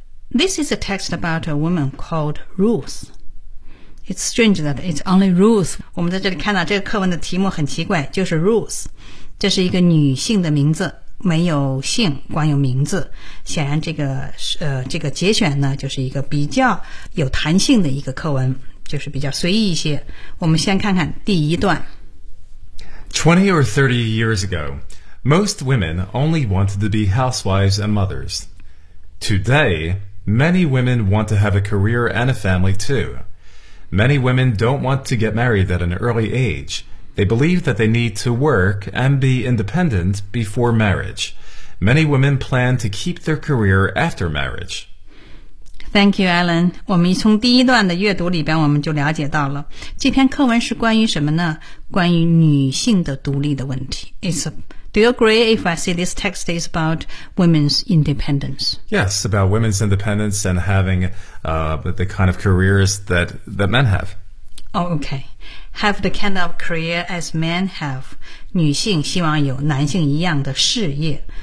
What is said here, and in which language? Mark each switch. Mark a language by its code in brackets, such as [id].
[en] This is a text about a woman called Ruth. It's strange that it's only Ruth. [zh] 我们在这里看到这个课文的题目很奇怪，就是 Ruth. 这是一个女性的名字，没有姓，光有名字。显然这个节选呢，就是一个比较有弹性的一个课文。就是比较随意一些。我们先看看第一段。 [en] 20 or 30 years ago, most women only wanted to be housewives and mothers. Today, many women want to have a career and a family too. Many women don't want to get married at an early age. They believe that they need to work and be independent before marriage. Many women plan to keep their career after marriage. Thank you, Alan. [zh] 我们从第一段的阅读里边我们就了解到了这篇课文是关于什么呢？关于女性的独立的问题。 [en] Do you agree if I say this text is about women's independence? Yes, about women's independence and having the kind of careers that men have. Oh, okay. Have the kind of career as men have. [zh] 女性希望有男性一样的事业。